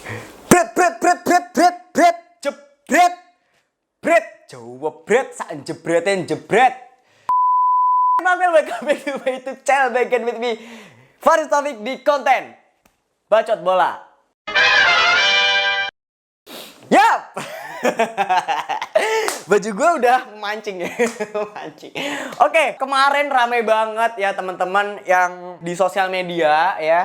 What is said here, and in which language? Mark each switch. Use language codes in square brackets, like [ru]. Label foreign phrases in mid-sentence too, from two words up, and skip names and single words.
[id] Bret, jebret, bret, jawab bret, saat jebretin jebret. [en] Welcome back to my YouTube channel, back again with me, [id] Faris Taufik di konten Bacot Bola. Yap. Baju gue udah mancing ya. Mancing. Oke, kemarin rame banget ya teman-teman yang di sosial media ya.